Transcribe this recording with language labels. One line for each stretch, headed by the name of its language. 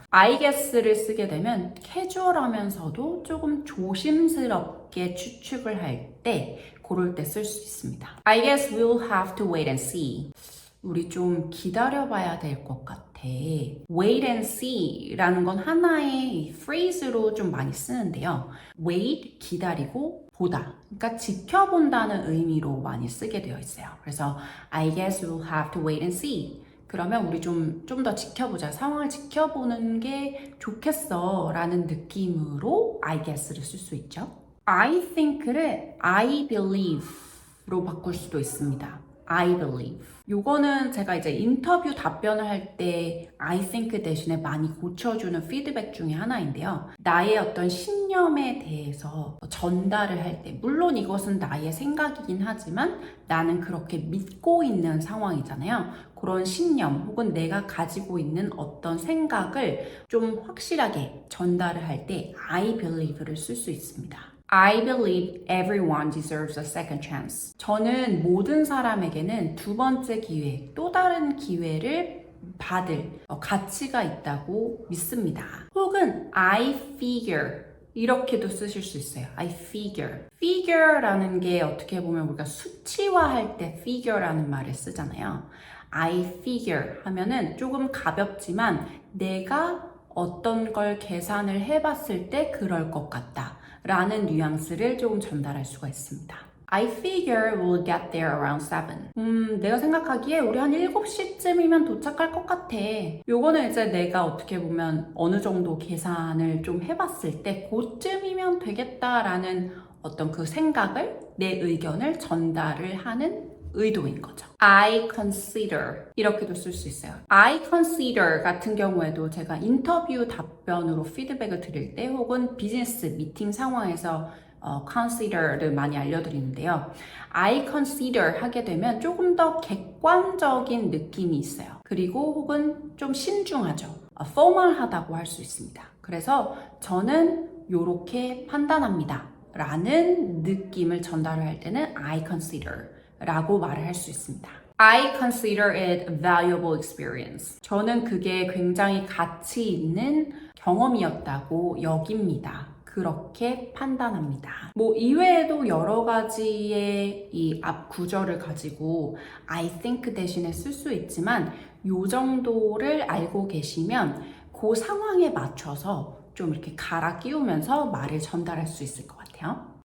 English: I guess를 쓰게 되면 캐주얼하면서도 조금 조심스럽게 추측을 할 때 그럴 때 쓸 수 있습니다. I guess we'll have to wait and see.
Korean: 우리 좀 기다려봐야 될 것 같아. Wait and see 라는 건 하나의 phrase로 좀 많이 쓰는데요. Wait, 기다리고, 보다. 그러니까 지켜본다는 의미로 많이 쓰게 되어 있어요. 그래서
English: I guess we'll have to wait and see.
Korean: 그러면 우리 좀 더 지켜보자. 상황을 지켜보는 게 좋겠어 라는 느낌으로 I guess를 쓸 수 있죠. I think를 I believe로 바꿀 수도 있습니다.
English: I believe.
Korean: 요거는 제가 이제 인터뷰 답변을 할 때 I think 대신에 많이 고쳐주는 피드백 중에 하나인데요. 나의 어떤 신념에 대해서 전달을 할 때, 물론 이것은 나의 생각이긴 하지만 나는 그렇게 믿고 있는 상황이잖아요. 그런 신념 혹은 내가 가지고 있는 어떤 생각을 좀 확실하게 전달을 할 때 I believe를 쓸 수 있습니다.
English: I believe everyone deserves a second chance.
Korean: 저는 모든 사람에게는 두 번째 기회, 또 다른 기회를 받을 가치가 있다고 믿습니다. 혹은 I figure 이렇게도 쓰실 수 있어요.
English: I figure.
Korean: figure라는 게 어떻게 보면 우리가 수치화할 때 figure라는 말을 쓰잖아요. I figure 하면은 조금 가볍지만 내가 어떤 걸 계산을 해봤을 때 그럴 것 같다 라는 뉘앙스를 조금 전달할 수가 있습니다.
English: I figure we'll get there around 7.
Korean: 내가 생각하기에 우리 한 7시쯤이면 도착할 것 같아. 요거는 이제 내가 어떻게 보면 어느 정도 계산을 좀 해봤을 때 그쯤이면 되겠다라는 어떤 그 생각을, 내 의견을 전달을 하는 의도인 거죠. I consider 이렇게도 쓸 수 있어요. I consider 같은 경우에도 제가 인터뷰 답변으로 피드백을 드릴 때 혹은 비즈니스 미팅 상황에서 consider를 많이 알려드리는데요. I consider 하게 되면 조금 더 객관적인 느낌이 있어요. 그리고 혹은 좀 신중하죠. formal하다고 할 수 있습니다. 그래서 저는 이렇게 판단합니다. 라는 느낌을 전달을 할 때는 I consider 라고 말을 할 수 있습니다.
English: I consider it a valuable experience.
Korean: 저는 그게 굉장히 가치 있는 경험이었다고 여깁니다. 그렇게 판단합니다. 뭐 이외에도 여러 가지의 이 앞 구절을 가지고 I think 대신에 쓸 수 있지만 요 정도를 알고 계시면 그 상황에 맞춰서 좀 이렇게 갈아 끼우면서 말을 전달할 수 있을 것 같아요.